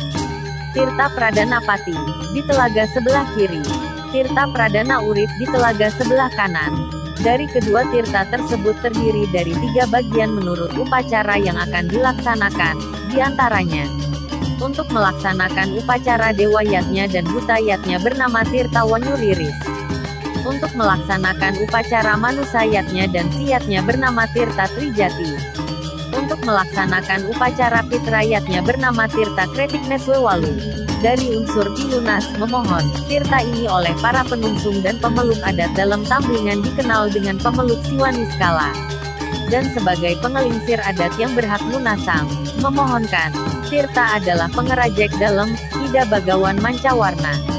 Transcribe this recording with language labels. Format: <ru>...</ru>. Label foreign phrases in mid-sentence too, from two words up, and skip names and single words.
<id>Tirta Pradana Pati, di telaga sebelah kiri. Tirta Pradana Urip di telaga sebelah kanan. Dari kedua tirta tersebut terdiri dari 3 bagian menurut upacara yang akan dilaksanakan, diantaranya. Untuk melaksanakan upacara Dewa Yatnya dan Buta Yatnya bernama Tirta Wanyuriris. Untuk melaksanakan upacara Manusa Yatnya dan Siyatnya bernama Tirta Trijati. Untuk melaksanakan upacara Pitra Yatnya bernama Tirta Kretik Neswewalu. Dari unsur Pilunas, memohon, tirta ini oleh para penungsung dan pemeluk adat dalam Tamblingan dikenal dengan pemeluk Siwaniskala. Dan sebagai pengelingsir adat yang berhak lunasang, memohonkan, tirta adalah Pengrajek Dalem, Ida Bagawan Mancawarna.</id>